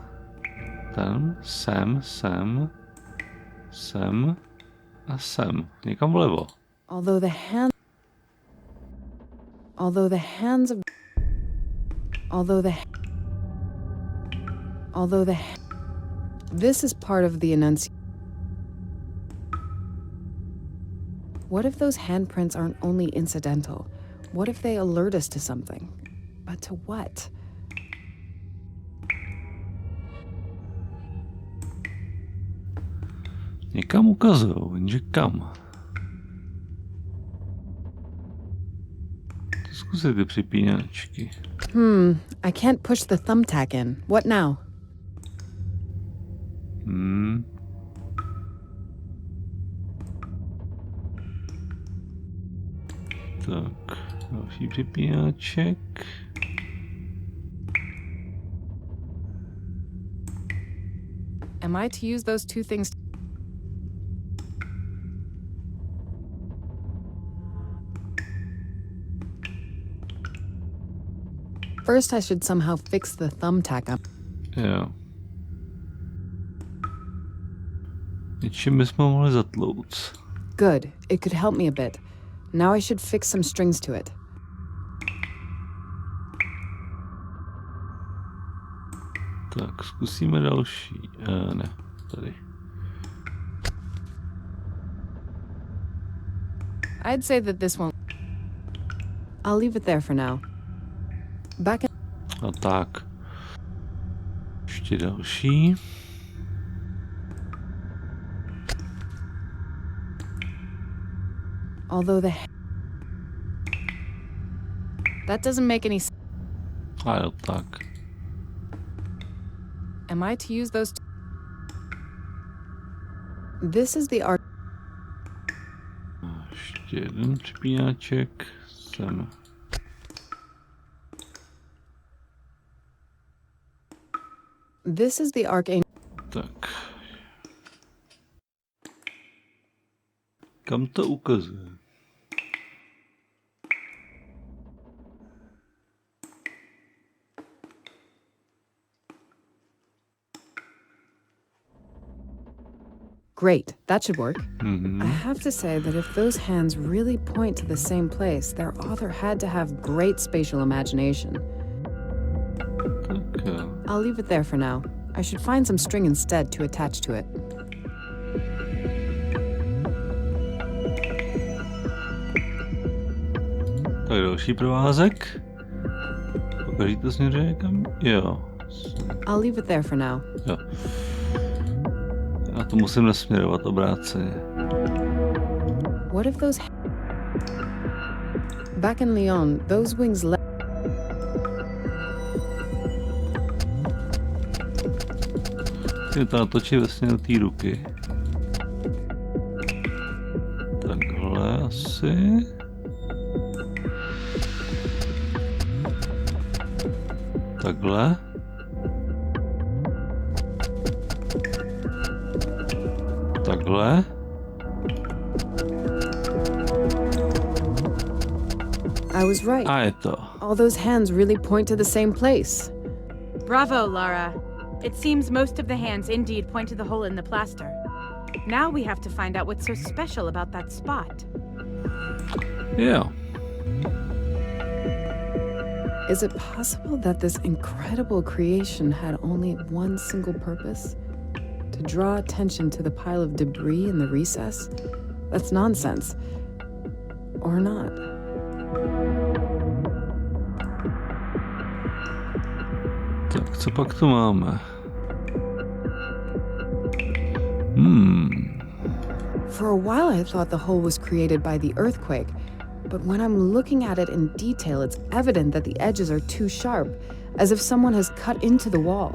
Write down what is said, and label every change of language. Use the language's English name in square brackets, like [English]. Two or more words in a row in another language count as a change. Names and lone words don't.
[Czech] Ten, sem a sem. Někam vlevo. [English] Although the hands of this is part of the enunciation. What if those handprints aren't only incidental? What if they alert us to something? But to what? [Czech] Někam ukazujou, jenže kam? Zkusit ty připínačky. [English] I can't push the thumbtack in. What now? [Czech] Tak, další připínaček. [English] Am I to use those two things? First, I should somehow fix the thumbtack up. [Czech] Jo. Něčím bychom mohli zatlouct. [English] Good. It could help me a bit. Now I should fix some strings to it. [Czech] Tak, zkusíme další. Ne, tady. [English] I'd say that this won't. I'll leave it there for now. Back in. [Czech] A tak. Ještě další. [English] Although that doesn't make any sense. [Czech] A jo, tak. [English] Am I to use those? This is the art. [Czech] Ještě jeden připínaček. Sem. [English] This is the arcane. [Czech] Tak. Kam to ukazuje? [English] Great, that should work. Mhm. I have to say that if those hands really point to the same place, their author had to have great spatial imagination. [Czech] Tak jo. [English] I'll leave it there for now. I should find some string instead to attach to it. [Czech] Tak další provázek. Pokaží to směřuje někam? Jo. [English] I'll leave it there for now. [Czech] Jo. Já to musím nasměrovat obráceně. [English] What if those... Back in Lyon, those wings [Czech] Musím to natočit ve směru té ruky. Takhle asi. Takhle. Takhle. [English] I was right. [Czech] A je to. [English] All those hands really point to the same place. Bravo, Lara. It seems most of the hands indeed point to the hole in the plaster. Now we have to find out what's so special about that spot. [Czech] Jo. [English] Is it possible that this incredible creation had only one single purpose? To draw attention to the pile of debris in the recess? That's nonsense. Or not. [Czech] Tak co pak tu máme? [English] For a while I thought the hole was created by the earthquake, but when I'm looking at it in detail, it's evident that the edges are too sharp, as if someone has cut into the wall.